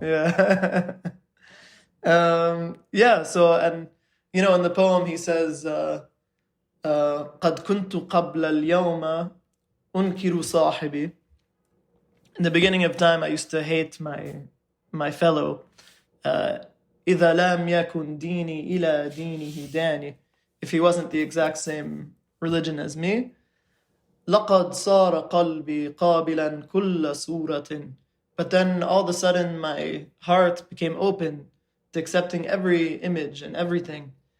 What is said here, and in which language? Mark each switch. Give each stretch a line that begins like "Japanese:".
English: Yeah. So, and, in the poem he says,
Arabic: قد كنت قبل اليوم أنكر صاحبي.
English: In the beginning of time, I used to hate my fellow.
Arabic: إذا لم يكن ديني إلى دينه داني.
English: If he wasn't the exact same religion as me.
Arabic: لقد صار قلبي قابلا كل صورة.
English: But then all of a sudden my heart became open to accepting every image and everything.